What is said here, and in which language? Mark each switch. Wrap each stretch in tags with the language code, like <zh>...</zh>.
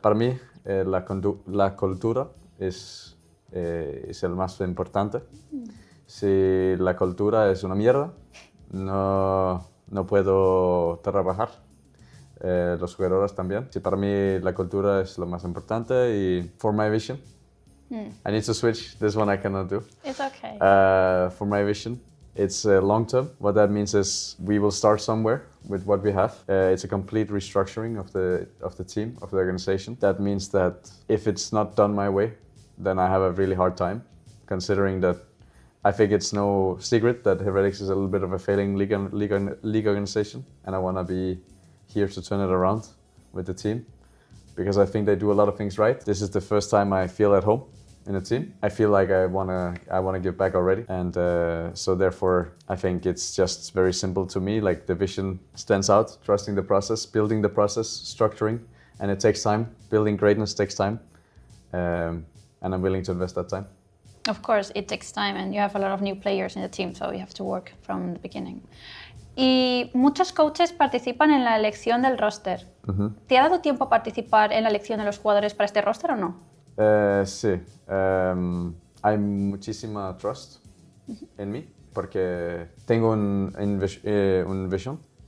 <es>Para mí, la cultura es el más importante. Si la cultura es una mierda, no puedo trabajar. Los jugadores también. Sí, para mí la cultura es lo más importante y</es> <en>for my vision. I need to switch. This one I cannot do. It's okay. For my vision, it's long term. What that means is we will start somewhere with what we have. It's a complete restructuring of the team, of the organization. That means that if it's not done my way, then I have a really hard time, considering that I think it's no secret that Heretics is a little bit of a failing league organization, and I want to be here to turn it around with the team, because I think they do a lot of things right. This is the first time I feel at home in a team. I feel like I wanna give back already, and so therefore I think it's just very simple to me. Like the vision stands out, trusting the process, building the process, structuring, and it takes time. Building greatness takes time, and I'm willing to invest that time. Of course, it takes time and you have a lot of new players in the team, so you have to work from the beginning.</en> <es>Y muchos coaches participan en la elección del roster. ¿Te ha dado tiempo a participar en la elección de los jugadores para este roster o no? Sí. Hay muchísima trust en mí porque tengo un vision.</es>